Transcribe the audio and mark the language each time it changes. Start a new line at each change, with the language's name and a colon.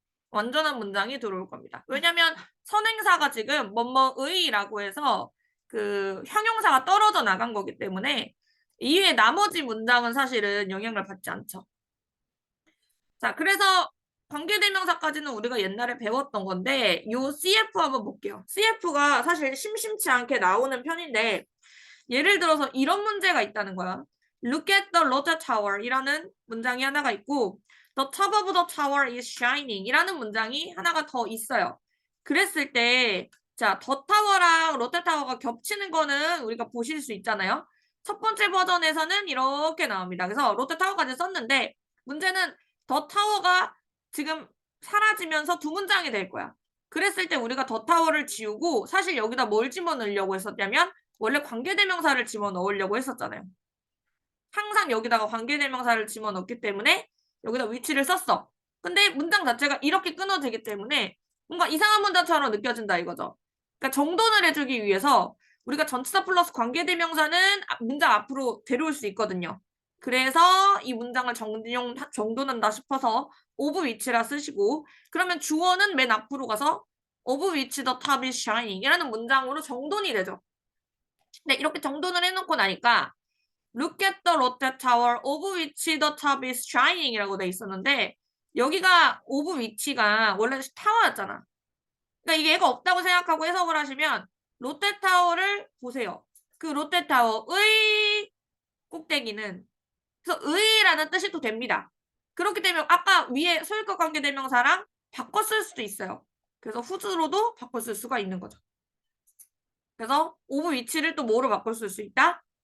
Korean: 완전한 문장이 들어올 겁니다. 왜냐하면 선행사가 지금 뭐뭐의라고 해서 그 형용사가 떨어져 나간 거기 때문에 이외에 나머지 문장은 사실은 영향을 받지 않죠. 자, 그래서 관계대명사까지는 우리가 옛날에 배웠던 건데 요 CF 한번 볼게요. CF가 사실 심심치 않게 나오는 편인데 예를 들어서 이런 문제가 있다는 거야.
English: Look at the Lotte Tower
Korean: 이라는 문장이 하나가 있고
English: The top of the tower is shining
Korean: 이라는 문장이 하나가 더 있어요. 그랬을 때 자, 더 타워랑 롯데 타워가 겹치는 거는 우리가 보실 수 있잖아요. 첫 번째 버전에서는 이렇게 나옵니다. 그래서 롯데 타워까지 썼는데 문제는 더 타워가 지금 사라지면서 두 문장이 될 거야. 그랬을 때 우리가 더 타워를 지우고 사실 여기다 뭘 집어넣으려고 했었냐면 원래 관계대명사를 집어넣으려고 했었잖아요. 항상 여기다가 관계대명사를 집어넣기 때문에 여기다 위치를 썼어. 근데 문장 자체가 이렇게 끊어지기 때문에 뭔가 이상한 문장처럼 느껴진다 이거죠. 그러니까 정돈을 해주기 위해서 우리가 전치사 플러스 관계대명사는 문장 앞으로 데려올 수 있거든요. 그래서 이 문장을 정돈한다 싶어서 of which라 쓰시고, 그러면 주어는 맨 앞으로 가서
English: of which the top is shining
Korean: 이라는 문장으로 정돈이 되죠. 네, 이렇게 정돈을 해놓고 나니까
English: Look at the Lotte Tower of which the top is shining
Korean: 이라고 돼 있었는데, 여기가 of which가 원래 타워였잖아. 그러니까 이게 얘가 없다고 생각하고 해석을 하시면 롯데타워를 보세요. 그 롯데타워의 꼭대기는, 그래서 의라는 뜻이 또 됩니다. 그렇기 때문에 아까 위에 소유격 관계대명사랑 바꿔 쓸 수도 있어요. 그래서 whose로도 바꿔 쓸 수가 있는 거죠. 그래서 of which를 또 뭐로 바꿔 쓸 수 있다?